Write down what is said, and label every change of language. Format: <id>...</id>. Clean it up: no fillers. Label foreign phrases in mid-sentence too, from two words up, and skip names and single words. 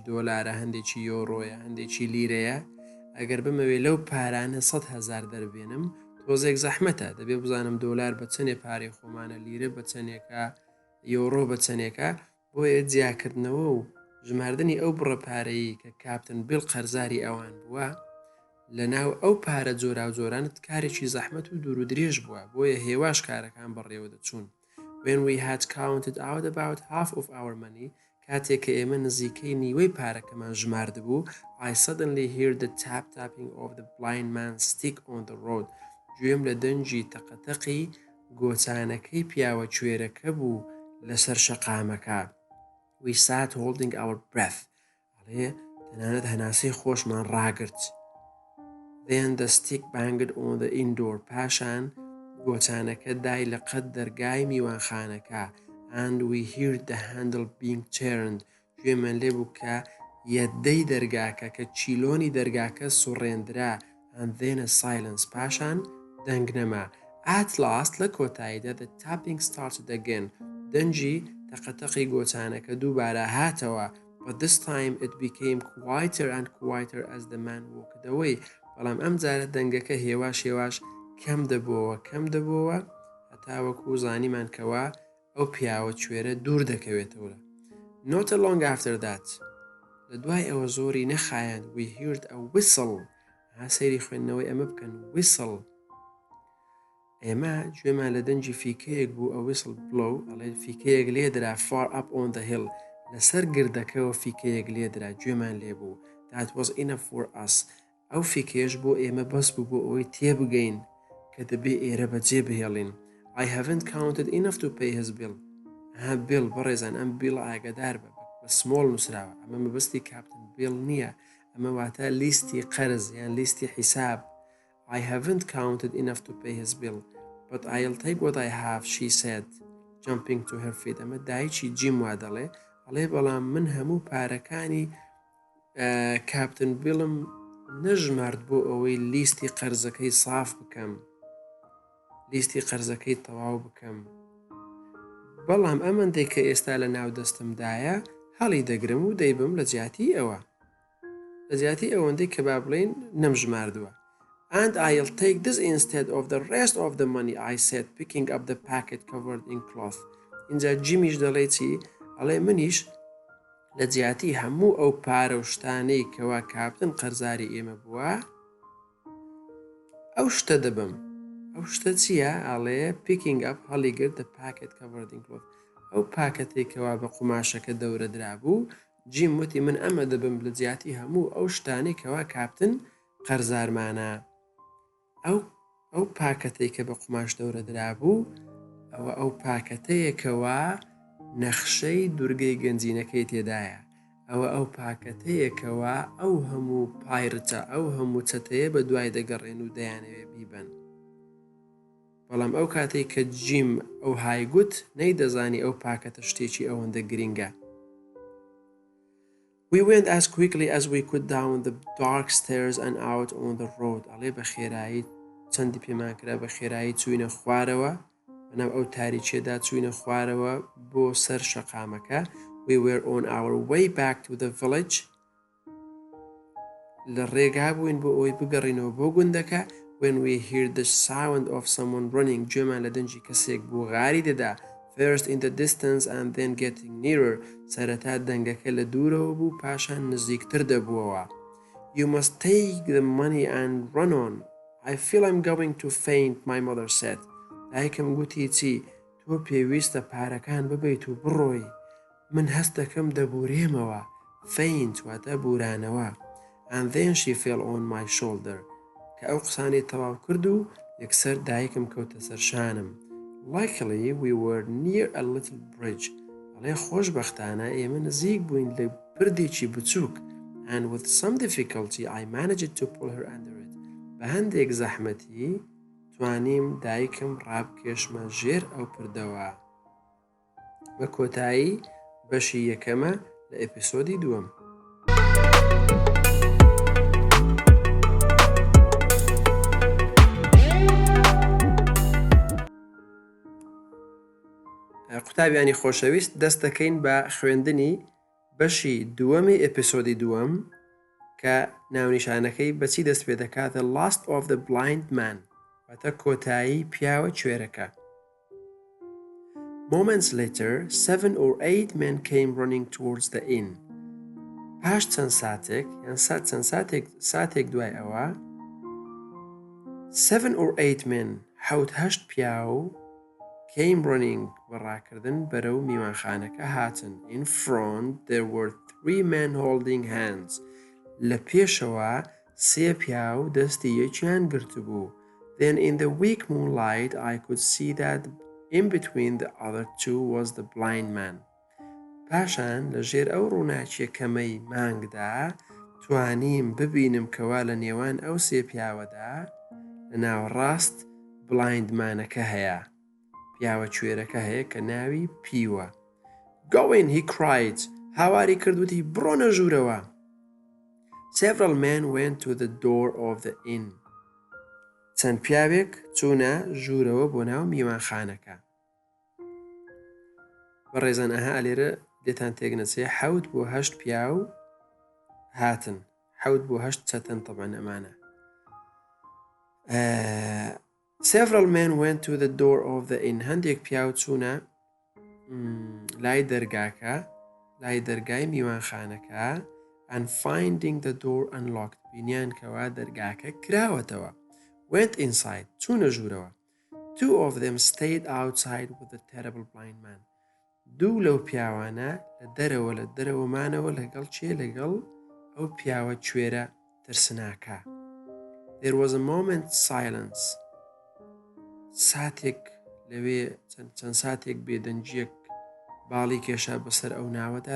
<ckb>دۆلارە هەندێکی یۆڕۆیە هەندێکی لیرەیە ئەگەر بمەوێ لەو پارانە 100,000 دەربێنم تۆزێک زەحمەتە دەبێ بزانم دۆلار بە چەندێ پارەی خۆمانە لیرە بە چەندێکە یۆڕۆ بە چەندێکە بۆیە جیاکردنەوە و ژماردنی ئەو بڕە پارەیی کە کاپتن بیل قەرزاری ئەوان بووە لە ناو ئەو پارە جۆرا و جۆرانت کارێکی زەحمەت و دوور و درێژ بووە بۆیە هێواش کارەکان بەڕێوە دەچوون.</ckb> <en>When we had counted out about half of our money</en> <ckb>کاتێک کە ئێمە نزیکەی نیوەی پارەکەمان ژمارد بوو</ckb> <en>I suddenly heard the tapping of the blind man's stick on the road.</en> <ckb>گوێم لە دەنجی تەقەتەقی گۆچانەکەی پیاوە کوێرەکە بوو لەسەر شەقامەکە.</ckb> <en>We sat holding our breath.</en> <ckb>ئەڵێ تەنانەت هەناسەی خۆشمان ڕاگرت.</ckb> <en>Then the stick banged on the indoor.</en> <ckb>پاشان گۆچانەکە دای لە قەت دەرگای میوانخانەکە.</ckb> <en>And we heard the handle being turned.</en> <ckb>گوێمان لێ بوو کە یەدەی دەرگاکە کە چیلۆنی دەرگاکە سوڕێندرا.</ckb> <en>And then a silence.</en> <ckb>پاشان دەنگنەما.</ckb> <en>At last</en> <ckb>لە کۆتاییدا</ckb> <en>the tapping started again.</en> <ckb>دەنجی تەقەتەقی گۆچانەکە دووبارە هاتەوە.</ckb> <en>But this time it became quieter and quieter as the man walked away.</en> <ckb>بەڵام ئەم جارە دەنگەکە هێواش هێواش کەم دەبووە هەتا وەکو زانیمان کەوا ئەو پیاوە کوێرە دوور دەکەوێتەوە.</ckb> <en>Not long after that</en> <ckb>لە دوای ئەوە زۆری نەخایەند</ckb> <en>we heard a whistle.</en> <ckb>سەیری خوێندنەوەی ئەمە بکەن whistle. ئێمە گوێمان لە دەنجی فیکەیەک بوو ئە</ckb> <en>whistle blow</en> <ckb>ئەڵێ فیکەیەک لێدرا</ckb> <en>far up on the hill</en> <ckb>لەسەر گردەکەەوە فیکەیەک لێدرا گوێمان لێ بوو.</ckb> <en>That was enough for us.</en> <ckb>ئەو فیکەیەش بۆ ئێمە بەس بوو بۆ ئەوەی تێبگەین کە دەبێ ئێرە بەجێ بهێڵین.</ckb> <en>I haven't counted enough to pay his bill.</en> <ckb>بیل بەڕێزان ئەم بیڵ ئاگدار بە سمۆڵ نووسراوە ئەمە مەبەستی کاپتن بیل نییە ئەمە واتە لیستی قەرز یان لیستی حیساب.</ckb> <en>I haven't counted enough to pay his bill but I'll take what I have, she said, jumping to her feet.</en> <ckb>ئەمە دایکی جیم وا دەڵێ ئەڵێ بەڵام من هەموو پارەکانی کاپتن بیڵم نەژمارد بۆ ئەوەی لیستی قەرزەکەی صاف بکەم لیستی قەرزەکەی تەواو بکەم بەڵام ئەمەندەی کە ئێستا لە ناو دەستمدایە هەڵی دەگرم و دەیبم لە جیاتی ئەوەندەی کە با بڵێن نەمژماردووە.</ckb> <en>And I'll take this instead of the rest of the money, I said, picking up the packet covered in cloth.</en> <ckb>اینجا جیمیش دەڵێ چی؟ ئەڵێ منیش لە جیاتی هەموو ئەو پارە و شتانەی کەوا کاپتن قەرزاری ئێمە بووە ئەو شتە دەبم. ئەو شتە چییە؟ ئەڵێ</ckb> <en>picking up</en> <ckb>هەڵیگرت</ckb> <en>the packet covered in cloth.</en> <ckb>ئەو پاکەتێکەوە بە قوماشەکە دەورە درابوو جیم وتی من ئەمە دەبم لە جیاتی هەموو ئەو شتانەی کەوا کاپتن قەرزارمانە. ئەو پاکەتێک کە بە قوماش دەورە درابوو ئەو پاکەتەیەکەوە نەخشەی دورگەی گەنجینەکەی تێدایە. ئەو پاکەتەیەکەوە ئەو هەموو پایرتە ئەو هەموو چەتەیە بە دوای دەگەڕێن و دەیانەوێ بیبن. بەڵام ئەو کاتێک کە جیم ئەو هایگوت نەیدەزانی ئەو پاکەتە شتێکی ئەوەندە گرینگە.</ckb> <en>We went as quickly as we could down the dark stairs and out on the road.</en> <ckb>ئەڵێ بە خێرایی چەندی پێمان کرا بە خێرایی چوینە خوارەوە بەناو ئەو تاریچێدا چوینە خوارەوە بۆ سەر شەقامەکە.</ckb> <en>We were on our way back to the village.</en> <ckb>لە ڕێگا بووین بۆ ئەوەی بگەڕینەوە بۆ گوندەکە.</ckb> <en>When we heard the sound of someone running,</en> <ckb>گوێمان لە دەنجی کەسێک بۆ غاری دەدا.</ckb> <en>First in the distance and then getting nearer.</en> <ckb>سەرەتا دەنگەکە لە دوورەوە بوو پاشان نزیکتر دەبووەوە.</ckb> <en>You must take the money and run on. I feel I'm going to faint, my mother said.</en> <ckb>دایکم گوتی چی؟ تۆ پێویستە پارەکان ببیت و بڕۆی. من هەست دەکەم دەبورێمەوە. Faint واتە بورانەوە.</ckb> <en>And then she fell on my shoulder.</en> <ckb>کە ئەو قسانی تەواو کرد و یەکسەر دایکم کەوتە سەر شانم.</ckb> <en>Luckily we were near a little bridge.</en> <ckb>ئەڵێ خۆشبەختانە ئێمە نزیک بووین لە بردێکی بچووک.</ckb> <en>And with some difficulty I managed to pull her under it.</en> <ckb>بە هەندێک زەحمەتی توانیم دایکم ڕابکێشمە ژێر ئەو پردەوە. بە کۆتایی بەشی یەکەمە لە ئیپسۆدی دووەم. قوتابیانی خۆشەویست دەست دەکەین بە خوێندنی بەشی دووەمی ئیپسۆدی دووەم کە ناونیشانەکەی بەچی دەست پێ دەکات</ckb> <en>The Last of the Blind Man</en> <ckb>واتە کۆتایی پیاوە کوێرەکە.</ckb> <en>Moments later, 7 or 8 men came running towards the inn.</en> <ckb>پاش چەند ساتێک یان چەند ساتێک دوای ئەوە</ckb> <en>7 or 8 men</en> <ckb>حەوت هەشت پیاو</ckb> <en>came running</en> <ckb>بەڕاکردن بەرەو میوانخانەکە هاتن.</ckb> <en>In front there were 3 men holding hands.</en> <ckb>لە پێشەوە سێ پیاو دەستی یەکیان گرتبوو.</ckb> <en>Then in the weak moonlight I could see that in between the other two was the blind man.</en> <ckb>پاشان لە ژێر ئەو ڕووناکیە کەمەی مانگدا توانیم ببینم کەوا لە نێوان ئەو سێ پیاوەدا لە ناوەڕاست بلایندمانەکە هەیە. پیاوە کوێرەکە هەیە کە ناوی پیوە.</ckb> <en>Go in, he cried.</en> <ckb>هاواری کردوتی بڕۆنە ژوورەوە.</ckb> <en>Several men went to the door of the inn.</en> <ckb>چەند پیاوێک چوونە ژوورەوە بۆ ناو میوانخانەکە. بەڕێزان ئەها ئەلێرە دێتان تێک نەچێ 7 بۆ 8 پیاو هاتن. 7 بۆ 8 چەتەن طبعاً ئەمانە.</ckb> <en>Several men went to the door of the inn.</en> <ckb>هەندێک پیاو چوونە لای دەرگاکە لای دەرگای میوانخانەکە</ckb> <en>and finding the door unlocked</en> <ckb>بینیان کەوا دەرگاکە کراوەتەوە.</ckb> <en>Went inside</en> <ckb>چوونە ژوورەوە.</ckb> <en>2 of them stayed outside with the terrible blind man.</en> <ckb>دوو لەو پیاوانە لە دەرەوەمانەوە لەگەڵ لەگەڵ ئەو پیاوە کوێرە ترسناکە.</ckb> <en>There was a moment's silence.</en> <ckb>ساتێک لەوێ چەند ساتێک بێدەنجیەک باڵی کێشا بەسەر ئەو ناوەدا.</ckb>